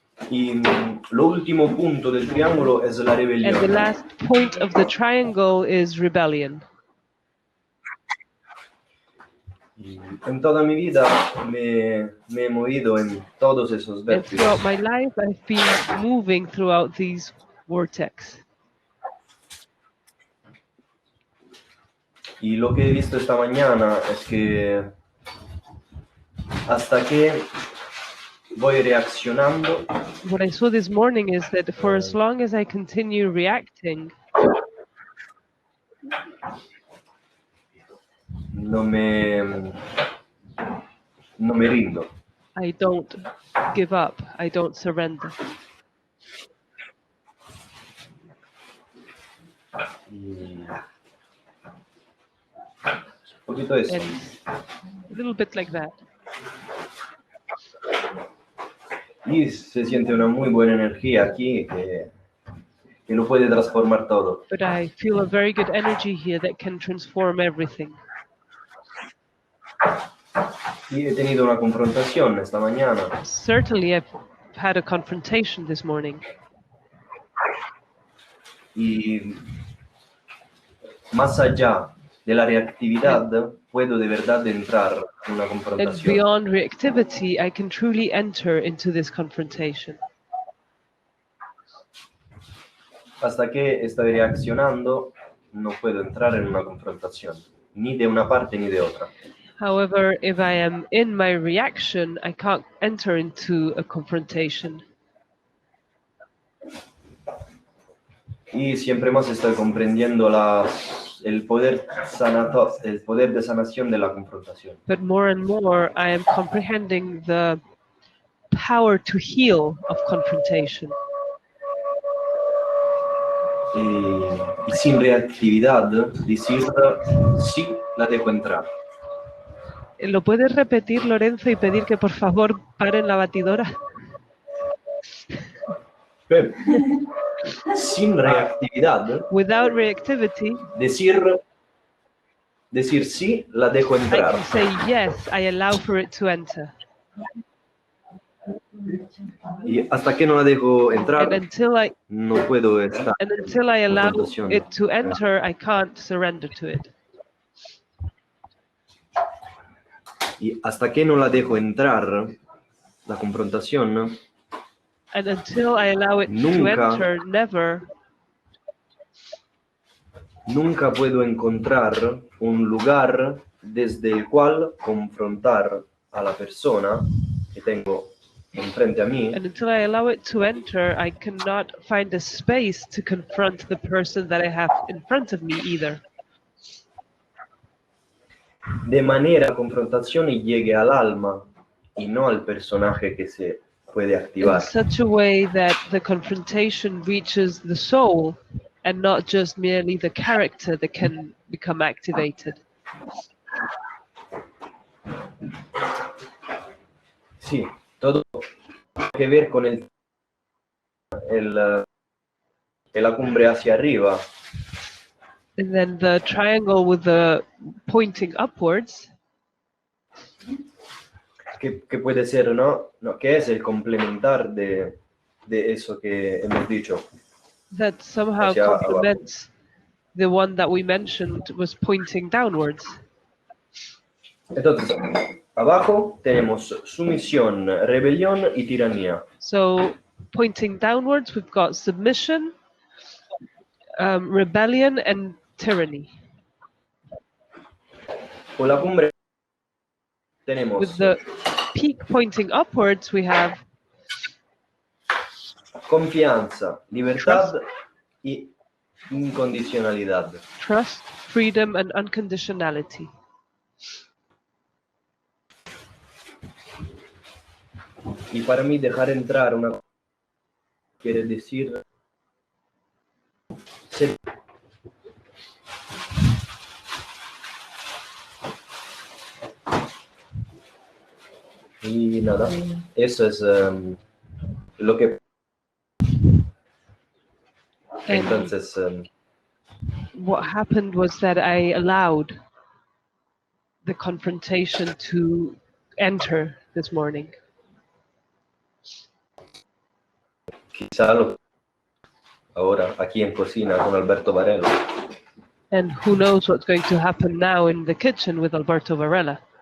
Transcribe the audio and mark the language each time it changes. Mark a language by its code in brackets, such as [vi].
[es] Y lo último punto del triángulo es la [en] And the [es] rebelión. [en] last point of the triangle is rebellion. [es] En toda mi vida me he movido en todos esos [en] And [es] vértigos. [en] throughout my life, I've been moving throughout these vortex. [es] Y lo que he visto esta mañana es que hasta que voy reaccionando, [en] What I saw this morning is that for as long as I continue reacting, [es] no me rindo. [en] I don't give up. I don't surrender. [es] Y un poquito eso. [en] And a little bit like that. [es] Y se siente una muy buena energía aquí que lo puede transformar todo. [en] But I feel a very good energy here that can transform everything. [es] Y he tenido una confrontación esta mañana. [en] Certainly, I've had a confrontation this morning. [es] Y más allá de la reactividad, puedo de verdad entrar en una [en] And [es] confrontación. [en] beyond reactivity, I can truly enter into this confrontation. [es] Hasta que estoy reaccionando, no puedo entrar en una confrontación, ni de una parte ni de otra. [en] However, if I am in my reaction, I can't enter into a confrontation. [es] Y siempre más estoy comprendiendo el poder de sanación de la confrontación. [en] But more and more, I am comprehending the power to heal of confrontation. [es] Y sin reactividad, decir sí, la dejo entrar. ¿Lo puedes repetir, Lorenzo, y pedir que por favor paren la batidora? Pero, sin reactividad, [en] Without reactivity, [es] decir sí, la dejo [en] I [es] entrar. [en] can say yes, I allow for it to enter. [es] Y hasta que no la dejo entrar, [en] And [es] no puedo estar [en] until I [es] en [en] allow [es] confrontación. [en] it to enter, I can't surrender to it. [es] Y hasta que no la dejo entrar, la confrontación, [en] And until I allow it to [es] Nunca. [en] enter, [es] nunca puedo encontrar un lugar desde el cual confrontar a la persona que tengo enfrente a mí, [en] and until I allow it to enter, I cannot find a space to confront the person that I have in front of me either. [es] de manera que la confrontación llegue al alma y no al personaje que se puede [en] In [es] activar. [en] such a way that the confrontation reaches the soul and not just merely the character that can become activated. [es] Sí, todo tiene que ver con la cumbre hacia arriba, [en] And then the triangle with the pointing upwards, [es] que puede ser, ¿no? Que es el complementar de eso que hemos dicho. [en] that somehow [es] Hacia abajo. [en] complements the one that we mentioned was pointing downwards. [es] Entonces, abajo tenemos sumisión, rebelión y tiranía. [en] So pointing downwards, we've got submission, rebellion, and tyranny. [es] Con la cumbre tenemos [en] With the peak pointing upwards, we have [es] confianza, libertad y incondicionalidad. [en] trust, freedom, and unconditionality. [es] Y para mí dejar entrar una quiere decir ser. Y nada, eso es lo que [en] And [es] entonces [en] what happened was that I allowed the confrontation to enter this morning. [es] quizá ahora aquí en cocina con Alberto Varela. [en] And who knows what's going to happen now in the kitchen with Alberto Varela.